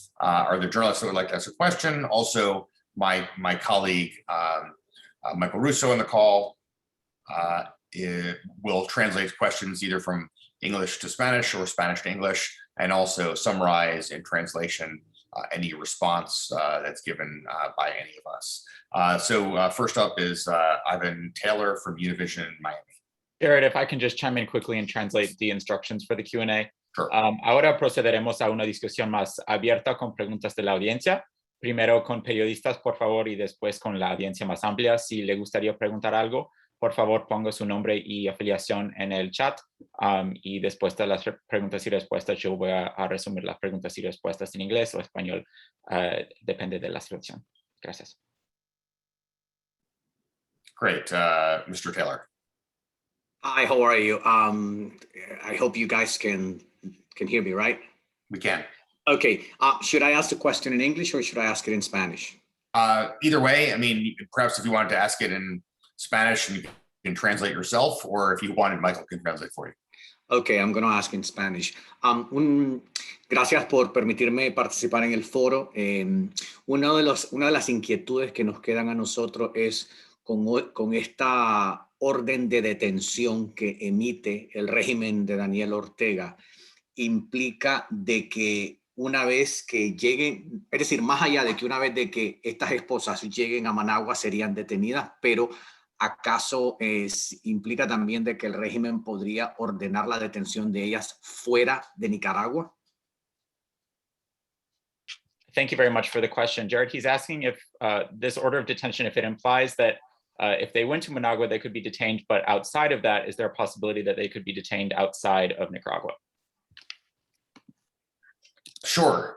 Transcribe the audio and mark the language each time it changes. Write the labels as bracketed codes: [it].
[en] Are there journalists that would like to ask a question? Also, my colleague, Michael Russo on the call will translate questions either from English to Spanish or Spanish to English, and also summarize in translation any response that's given by any of us. So first up is Ivan Taylor from Univision Miami. Jared, if I can just chime in quickly and translate the instructions for the Q&A. Sure. [es] Ahora procederemos a una discusión más abierta con preguntas de la audiencia. Primero con periodistas, por favor, y después con la audiencia más amplia. Si le gustaría preguntar algo, por favor, ponga su nombre y afiliación en el chat. Y después de las preguntas y respuestas, yo voy a resumir las preguntas y respuestas en inglés o español. Depende de la situación. Gracias. [en] Great. Mr. Taylor. Hi, how are you? I hope you guys can hear me, right? We can. Okay. Should I ask the question in English or should I ask it in Spanish? Either way, I mean, perhaps if you wanted to ask it in Spanish, you can translate yourself, or if you wanted, Michael can translate for you. Okay, I'm going to ask in Spanish. [es] Gracias por permitirme participar en el foro. Una de las inquietudes que nos quedan a nosotros es con esta orden de detención que emite el régimen de Daniel Ortega, implica de que una vez que lleguen, es decir, más allá de que una vez de que estas esposas lleguen a Managua serían detenidas, pero ¿acaso implica también de que el régimen podría ordenar la detención de ellas fuera de Nicaragua? [en] Thank you very much for the question. Jared, he's asking if this order of detention, if it implies that if they went to Managua, they could be detained, but outside of that, is there a possibility that they could be detained outside of Nicaragua? Sure.